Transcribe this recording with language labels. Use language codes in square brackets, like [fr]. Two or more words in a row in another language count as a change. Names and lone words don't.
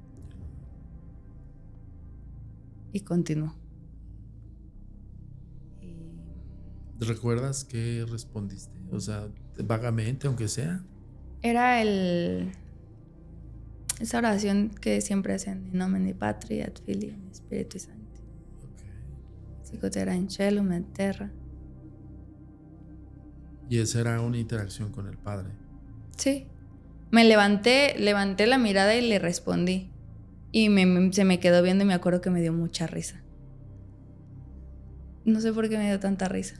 [es] Y continuó. ¿Recuerdas qué respondiste? O sea, vagamente, aunque sea. Era esa oración que siempre hacen, [la] in nomine Patri et Filii et Spiritus Sancti. Sicut erat in caelo et terra. [es] Y esa era una interacción con el Padre. Sí. Me levanté la mirada y le respondí. Y se me quedó viendo y me acuerdo que me dio mucha risa. No sé por qué me dio tanta risa.